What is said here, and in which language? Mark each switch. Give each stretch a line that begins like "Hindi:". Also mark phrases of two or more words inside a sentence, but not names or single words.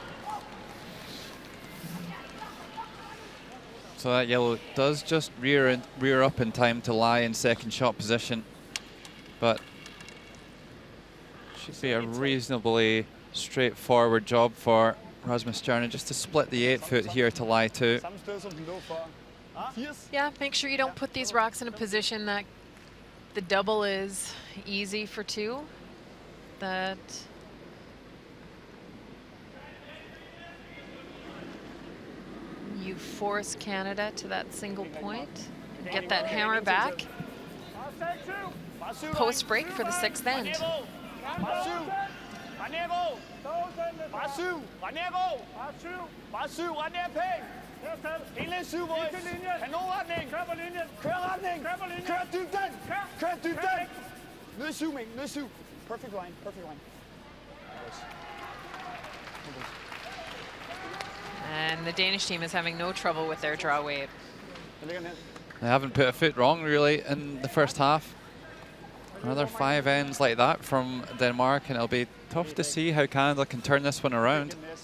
English: So that yellow does just rear up in time to lie in second shot position, but should be a reasonably straightforward job for Rasmus Stjernen just to split the 8 foot here to lie to.
Danish: Samme sted som den lå før. 80.
English: Yeah, make sure you don't put these rocks in a position that the double is easy for 2. That you force Canada to that single point. Get that hammer back. Post break for the 6th end.
Danish: Indlæg 7, boys. Kanonretning. Kør retning. Kør dybden. Kør dybden. Ned 7, Ming. Ned 7.
English: Perfect line. Perfect line. And the Danish team is having no trouble with their draw wave. They haven't put a foot wrong really in the first half. Another 5 ends like that from Denmark, and it'll be tough to see how Canada can turn this one around.